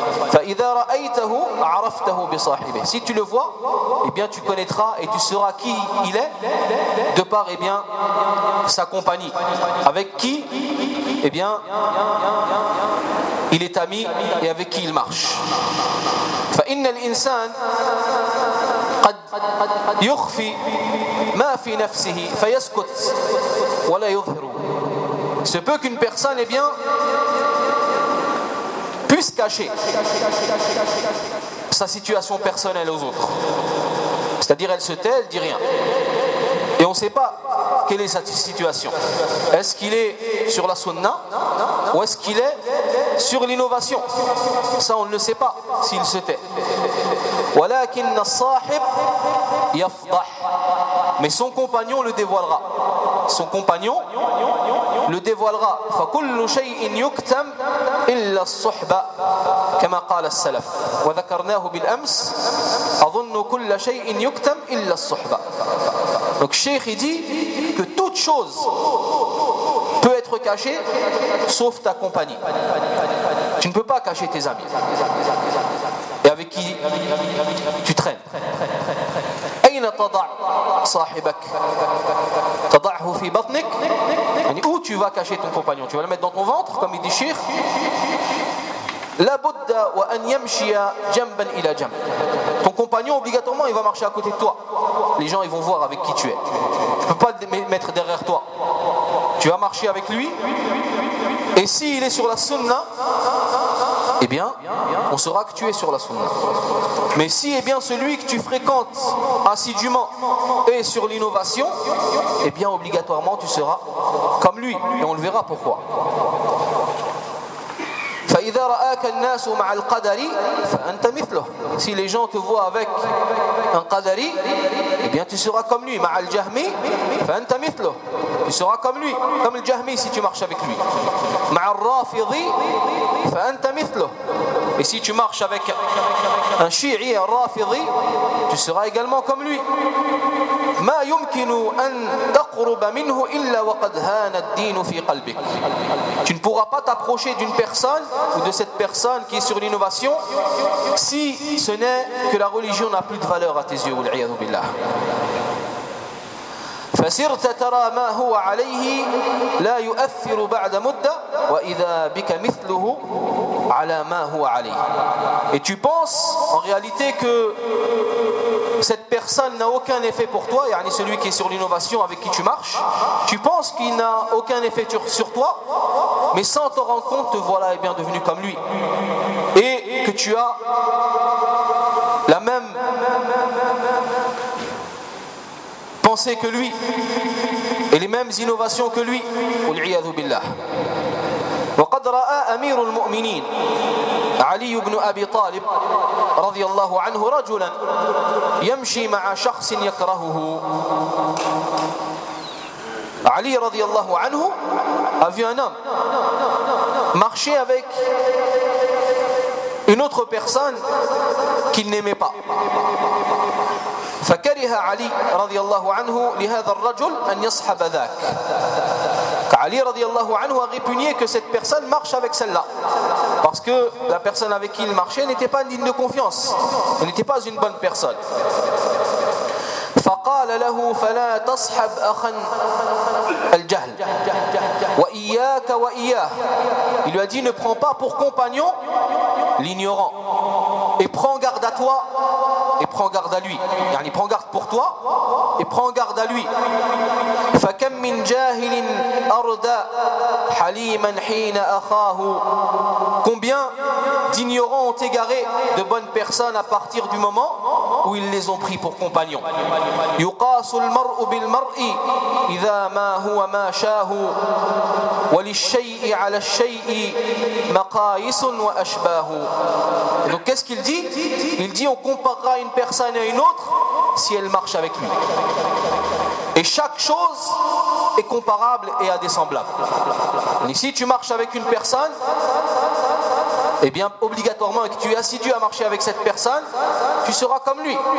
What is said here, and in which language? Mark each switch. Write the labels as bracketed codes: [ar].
[ar] Fa idha ra'aytahu 'araftahu bi sahibi. [fr] Si tu le vois, eh bien tu connaîtras et tu sauras qui il est de par eh bien sa compagnie, avec qui eh bien il est ami et avec qui il marche. [ar] Fa inna al-insan يخفي ما في نفسه فيسكت ولا يظهر. [fr] Se peut qu'une personne eh bien puisse cacher sa situation personnelle aux autres, c'est-à-dire elle se tait, elle dit rien, et on ne sait pas quelle est sa situation. Est-ce qu'il est sur la sunna ou est-ce qu'il est sur l'innovation? Ça on ne le sait pas s'il se tait. [ar] ولكن الصاحب يفضح. [fr] Mais son compagnon le dévoilera. Son compagnon le dévoilera. [ar] فكل شيء يكتم إلا الصحبة كما قال السلف وذكرناه بالأمس أظن كل شيء يكتم إلا الصحبة. [fr] Donc Cheikh dit que toute chose peut être cachée sauf ta compagnie. Tu ne peux pas cacher tes amis et avec qui tu traînes. [ar] أين تضع صاحبك؟ تضعه في بطنك. [fr] Où tu vas cacher ton compagnon? Tu vas le mettre dans ton ventre, comme il dit Cheikh. [ar] لابد وأن يمشي جنبا إلى جنب. [fr] Ton compagnon obligatoirement il va marcher à côté de toi. Les gens ils vont voir avec qui tu es. Tu peux pas le mettre derrière toi. Tu vas marcher avec lui. Et si il est sur la sunna, eh bien, on saura que tu es sur la sunna. Mais si eh bien celui que tu fréquentes assidûment est sur l'innovation, eh bien obligatoirement tu seras comme lui. Et on le verra pourquoi. [ar] فإذا رآك الناس مع القدر فأنت مثله. [fr] Si les gens te voient avec un qadari, eh bien tu seras comme lui. [ar] مع الجهمي فأنت مثله. [fr] Tu seras comme lui, comme le Jahmi si tu marches avec lui. [ar] مع الرافضي فأنت مثله. [fr] Et si tu marches avec un شيعي un رافضي, tu seras également comme lui. [ar] ما يمكن أن تقرب منه إلا وقد هان الدين في قلبك. [fr] Tu ne pourras pas t'approcher d'une personne ou de cette personne qui est sur l'innovation si ce n'est que la religion n'a plus de valeur à tes yeux. [ar] وَالْعِيَاذُ بِاللَّهِ. فَسِرْتَ تَرَى مَا هُوَ عَلَيْهِ لَا يُؤَثِّرُ بَعْدَ مُدَّةٍ وَإِذَا بِكَ مِثْلُهُ عَلَى مَا هُوَ عَلَيْهِ. [fr] Et tu penses en réalité que cette personne n'a aucun effet pour toi, yani celui qui est sur l'innovation avec qui tu marches, tu penses qu'il n'a aucun effet sur toi, mais sans t'en rendre compte, te voilà et bien devenu comme lui. Et que tu as la même pensée que lui et les mêmes innovations que lui. [ar] وَالْعِيَاذُ بِاللَّهِ. وَقَدْ رَأَى أمير المؤمنين علي بن أبي طالب رضي الله عنه رجلا يمشي مع شخص يكرهه. [fr] علي [ar] رضي الله عنه [fr] a vu un homme marcher avec une autre personne qu'il n'aimait pas. [ar] فكره علي رضي الله عنه لهذا الرجل أن يصحب ذاك. [fr] علي [ar] رضي الله عنه [fr] a répugné que cette personne marche avec celle-là, parce que la personne avec qui il marchait n'était pas digne de confiance, elle n'était pas une bonne personne. [ar] فقال له فلا تصحب أخا الجهل وإياك وإياه. [fr] Il lui a dit ne prends pas pour compagnon l'ignorant, et prends garde à toi et prends garde à lui. يعني prends garde pour toi et prends garde à lui. [ar] فكم من جاهل أردى حليما حين أخاه. [fr] Combien d'ignorants ont égaré de bonnes personnes à partir du moment où ils les ont pris pour compagnons. [ar] يقاس المرء بالمرء إذا ما هو ما شاه وللشيء على الشيء مقاييس وأشباه. [fr] Donc qu'est-ce qu'il dit? Il dit on comparera une personne à une autre si elle marche avec lui. Et chaque chose est comparable et à des semblables. Et si tu marches avec une personne, eh bien obligatoirement, et que tu es assidu à marcher avec cette personne, tu seras comme lui.